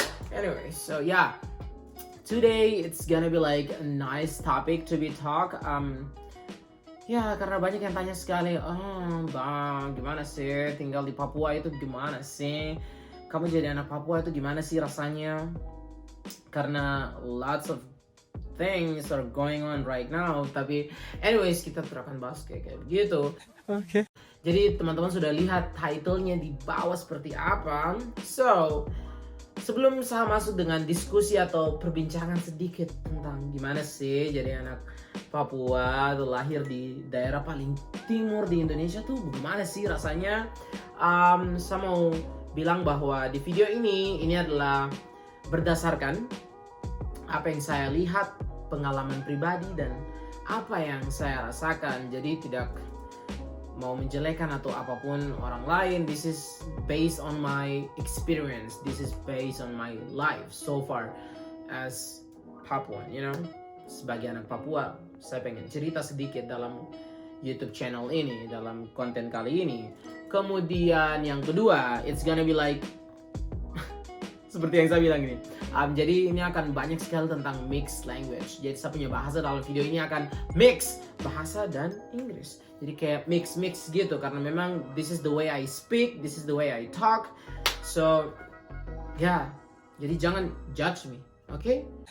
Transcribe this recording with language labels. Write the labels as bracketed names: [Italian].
[English] Anyway, so today it's gonna be like a nice topic to be talk. [Indonesian] Karena banyak yang tanya sekali, bang, gimana sih tinggal di Papua itu gimana sih? Kamu jadi anak Papua itu gimana sih rasanya? Karena [English] lots of things are going on right now. [Indonesian] Tapi anyways, kita akan bahas kayak begitu. Oke. Jadi teman-teman sudah lihat title-nya di bawah seperti apa. [English] So, [Indonesian] sebelum saya masuk dengan diskusi atau perbincangan sedikit tentang gimana sih jadi anak Papua atau lahir di daerah paling timur di Indonesia tuh bagaimana sih rasanya, saya mau bilang bahwa di video ini adalah berdasarkan apa yang saya lihat, pengalaman pribadi dan apa yang saya rasakan. Jadi tidak mau menjelekan atau apapun orang lain. [English] This is based on my experience. This is based on my life so far as Papuan, [Indonesian] Sebagai anak Papua, saya pengen cerita sedikit dalam YouTube channel ini, dalam konten kali ini. Kemudian yang kedua, [English] it's gonna be like [Indonesian] seperti yang saya bilang ini. Jadi ini akan banyak sekali tentang mixed language. Jadi saya punya bahasa dalam video ini akan mix bahasa dan Inggris. Jadi kayak mix gitu karena memang [English] this is the way I speak, this is the way I talk. So [Indonesian] jadi jangan [English] judge me, okay?